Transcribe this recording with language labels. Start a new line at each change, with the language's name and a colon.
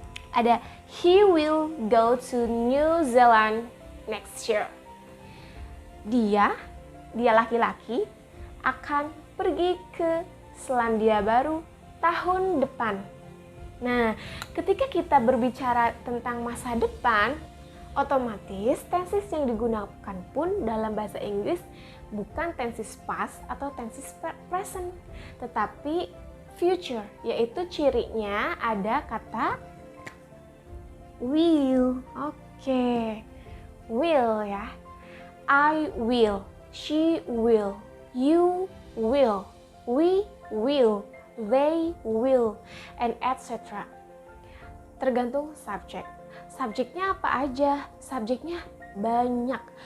English: Ada he will go to New Zealand next year.
Indonesian: Dia laki-laki akan pergi ke Selandia Baru tahun depan. Nah, ketika kita berbicara tentang masa depan, otomatis tenses yang digunakan pun dalam bahasa Inggris bukan tenses past atau tenses present, tetapi future, yaitu cirinya ada kata will. Oke. Will ya.
English: I will, she will, you will, we will, they will, and etc.
Indonesian: Tergantung subjek. Subjeknya apa aja? Subjeknya banyak.